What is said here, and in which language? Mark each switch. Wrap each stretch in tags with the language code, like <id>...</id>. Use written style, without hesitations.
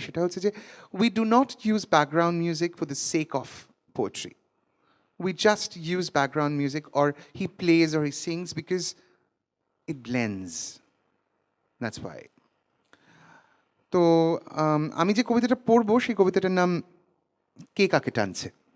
<bn>সেটা হচ্ছে যে</bn> <en>We do not use background music for the sake of poetry. We just use background music, or he plays or he sings because it blends. That's why.</en> <bn>তো আমি যে কবিতাটা পড়বো সেই কবিতাটার নাম কে কাকে টানছে।</bn>